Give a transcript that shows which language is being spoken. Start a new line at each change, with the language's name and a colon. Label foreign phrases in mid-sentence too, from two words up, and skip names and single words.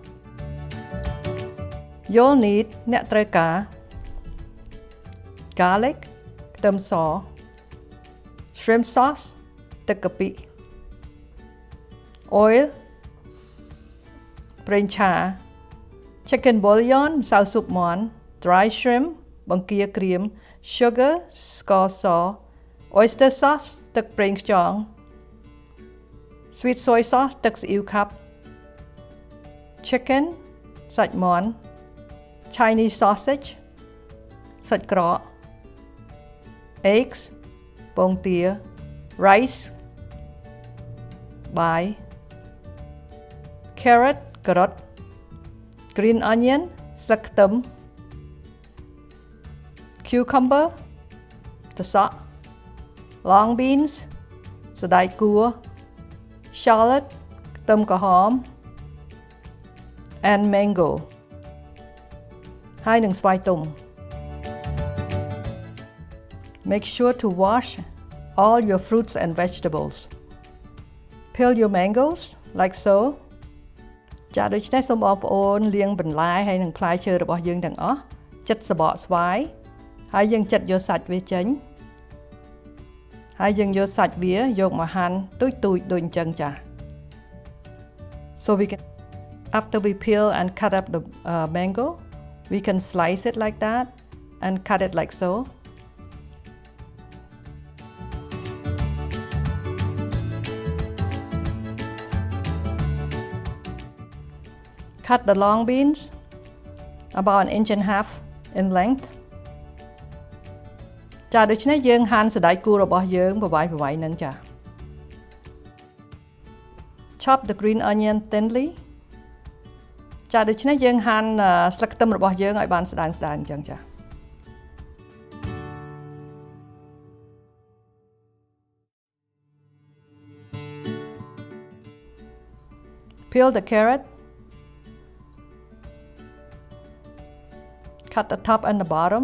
English: You'll need
Khmer: អ្នកត្រូវការ
English: garlic
Khmer: ខ្ទឹមស
English: shrimp sauce
Khmer: ទឹកកាពិ
English: oil
Khmer: ប្រេងឆា
English: chicken bouillon
Khmer: ម្សៅស៊ុបមាន់
English: dry shrimp
Khmer: បង្គាក្រៀម
English: sugar
Khmer: ស្ករស
English: oyster sauce
Khmer: ទឹកប្រេងខ្យង
English: sweet soy sauce
Khmer: ទឹកស៊ីអ៊ីវខាប់
English: chicken
Khmer: សាច់មាន់
English: Chinese sausage
Khmer: សាច់ក្រក
English: eggs
Khmer: ពងទា
English: rice បាយ carrot ការ៉ុត green onion
Khmer: ស្លឹកខ្ទឹម
English: cucumber ត្រសក់ long beans
Khmer: សណ្តែកគួរ
English: shallot
Khmer: ខ្ទឹមក្រហម
English: and mango
Khmer: ហើយនឹងស្វាយទុំ
English: Make sure to wash all your fruits and vegetables. Peel your mangoes like so.
Khmer: ចាដូច្នេះសូមបងប្អូនលាងបន្លែហើយនឹងផ្លែឈើរបស់យើងទាំងអស់ចិតសបកស្វាយហើយយើងចិតយកសាច់វាចេញហើយយើងយកសាច់វាយកមកហាន់ទូចៗដូចអញ្ចឹងចា
English: So we can after we peel and cut up the mango we can slice it like that and cut it like so. Cut the long beans about 1.5 inch in length
Khmer: ចាដូច្នេះយើងហាន់សណ្តែកគួររបស់យើងប្រវាយនឹងចា
English: Chop the green onion thinly
Khmer: ចាដូច្នេះយើងហាន់ស្លឹកខ្ទឹមរបស់យើងឲ្យបានស្ដើងអញ្ចឹងចា
English: Peel the carrot. Cut the top and the bottom.